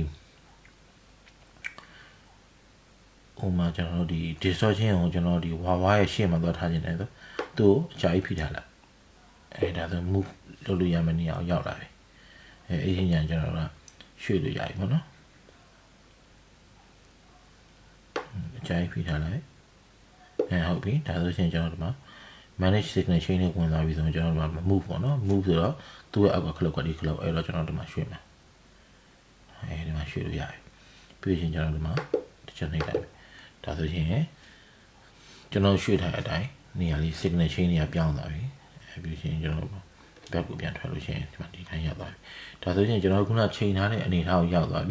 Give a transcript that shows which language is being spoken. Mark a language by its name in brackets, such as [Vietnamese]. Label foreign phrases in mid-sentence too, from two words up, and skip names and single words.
[Burmese] ဥမာကျွန်တော်တို့ဒီ distortion ကိုကျွန်တော်ဒီဝါရဲ့ရှေ့မှာသွားထားခြင်းလဲဆိုသူ့အကြာကြီးဖိထားလိုက်ဒါဆို move လုပ်လို့ရမယ့်နေရာကိုရောက်လာပြီအဲ့ဒီညကျွန်တော်တို့ကရွှေ့လို့ရပြီပေါ့နော်အကြာကြီးဖိထားလိုက်ဟုတ်ပြီဒါဆိုရင်ကျွန်တော်ဒီမှာ [English] manage signal chain [Burmese] နဲ့ဝင် သွားပြီဆိုရင်ကျွန်တော်တို့က move ပေါ့နော် move ဆိုတော့သူ့ရဲ့အောက်က clock ကဒီ clock အဲ့တော့ကျွန်တော်ဒီမှာရွှေ့မယ်ဒီမှာရွှေ့လို့ရပြီပြီးရင်ကျွန်တော်ဒီမှာတစ်ချက်နှိပ်လိုက်ပြီဒါဆိုရင်ကျွန်တော်ရွှေ့ထားတဲ့အတိုင်းနေရာလေး [English] signal chain [Burmese] တွေကပြောင်းသွားပြီပြီးရင်ကျွန်တော် back ကိုပြန်ထွက်လို့ရှိရင်ဒီမှာဒီတိုင်းရောက်သွားပြီဒါဆိုရင်ကျွန်တော်ခုနချိန်ထားတဲ့အနေအထားကိုရောက်သွားပြီ